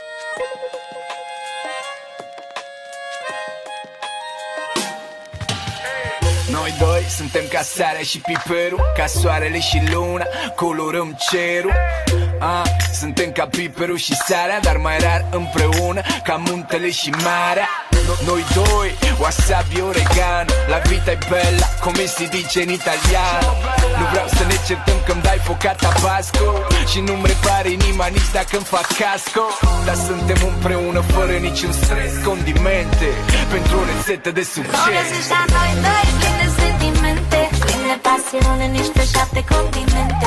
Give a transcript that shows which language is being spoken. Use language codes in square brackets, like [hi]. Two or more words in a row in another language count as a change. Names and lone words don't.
[ro] Noi doi suntem ca sarea și piperul, ca soarele și luna, colorăm cerul. Suntem ca piperul și sarea, dar mai rar împreună, ca muntele și marea. Noi doi, wasabi oregano, [it] la vita e bella, come si dice in italiano. [ro] Nu vreau să ne certăm că-mi dai focat tabasco și nu-mi repare inima nici dacă-mi fac casco. Dar suntem împreună fără niciun stres, condimente pentru o rețetă de succes. O găsești la noi doi, plin de sentimente, plin de pasiune, niște 7 continente.